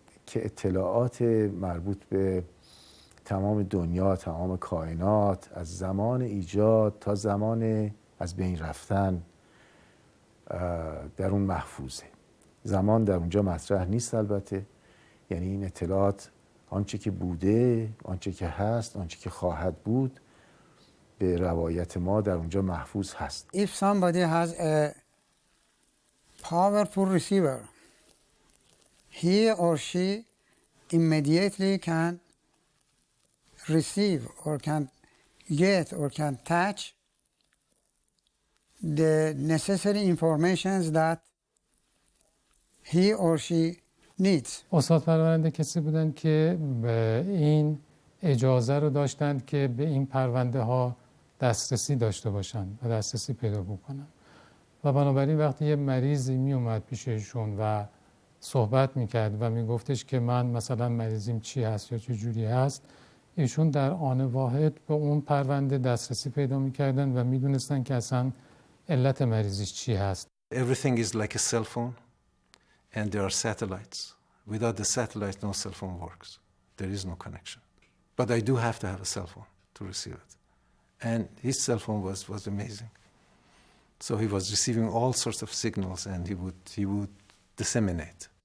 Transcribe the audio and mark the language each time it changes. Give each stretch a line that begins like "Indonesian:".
Persian: که اطلاعات مربوط به تمام دنیا، تمام کائنات، از زمان ایجاد تا زمان از بین رفتن در اون محفوظه. زمان در اونجا مطرح نیست البته، یعنی این اطلاعات آنچه که بوده، آنچه که هست، آنچه که خواهد بود به روایت ما در اونجا محفوظ هست.
English: If somebody has a powerful receiver, he or she immediately can receive or can get or can touch the necessary informations that he or she needs.
Persian: استاد پرورنده کسی بودن که به این اجازه رو داشتند که به این پرونده ها دسترسی داشته باشن و دسترسی پیدا بکنن و بنابراین وقتی یه مریضی می اومد پیششون و صحبت میکرد و میگفتش که من مثلا مریضیم چی هست یا چه جوری هست، ایشون در آن واحد به اون پرونده دسترسی پیدا میکردن و میدونستن که اصلا علت مریضیش چی هست.
English: Everything is like a cell phone and there are satellites. Without the satellites no cell phone works. There is no connection. But I do have to have a cell phone to receive it. And his cell phone was amazing. So he was receiving all sorts of signals and he would disseminate.